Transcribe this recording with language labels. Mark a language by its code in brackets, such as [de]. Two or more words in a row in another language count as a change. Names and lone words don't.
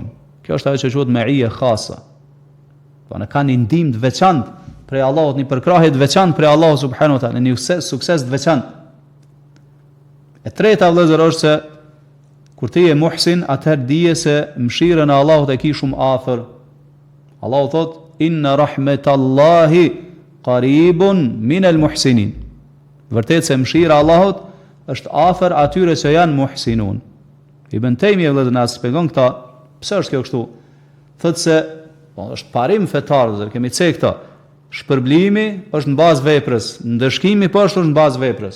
[sq] Kjo është ajo që quhet [ar] معية خاصة. [sq] Po ne kanë ndihmë të veçantë prej Allahut, një përkrahje të veçantë prej Allahut [ar] سبحانه وتعالى, [sq] një sukses të veçantë. E treta vëllazër është se kur ti je muhsin, atëherë dije se mëshirën e Allahut e ke shumë afër. Allahu thot [ar] إن رحمت الله قريب من المحسنين. [sq] Vërtet se mëshira e Allahut është afër atyre që janë muhsinun. Ibn Taymi vëllazër na shpjegon këta, pse është kjo kështu? Thotë se është parim fetar, kemi thënë këta. Shpërblimi është në bazë veprës, ndëshkimi po është në bazë veprës.